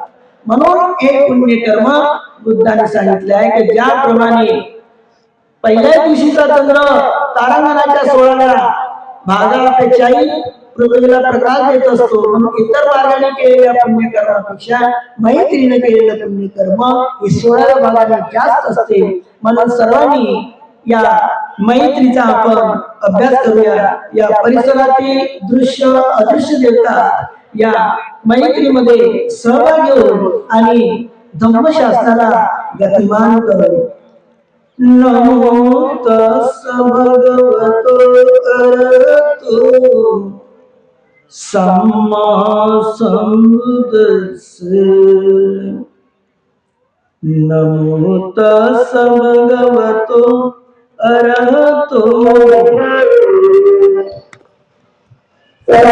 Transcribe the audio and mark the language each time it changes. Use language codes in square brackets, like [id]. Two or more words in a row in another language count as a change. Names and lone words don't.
[mr] म्हणून एक पुण्यकर्म बुद्धाने सांगितले आहे की ज्याप्रमाणे पहिल्या दिवशीचा चंद्र तारांगणाच्या 16व्या भागापेक्षाही पृथ्वीला प्रकाश देत असतो, म्हणून इतर मार्गाने केलेल्या पुण्यकर्मापेक्षा मैत्रीने केलेलं पुण्यकर्म हे 16व्या भागाने जास्त असते. म्हणून सर्वांनी या मैत्रीचा आपण अभ्यास करूया. या परिसरातील दृश्य अदृश्य देवता या मैत्रीमध्ये सहभाग घेऊन आणि धम्मशास्त्राला गतिमान करू. [pi] नमो तस् भगवतो अरहतो सम्मा संबुद्धस्से. नमो तस् भगवतो अरहतो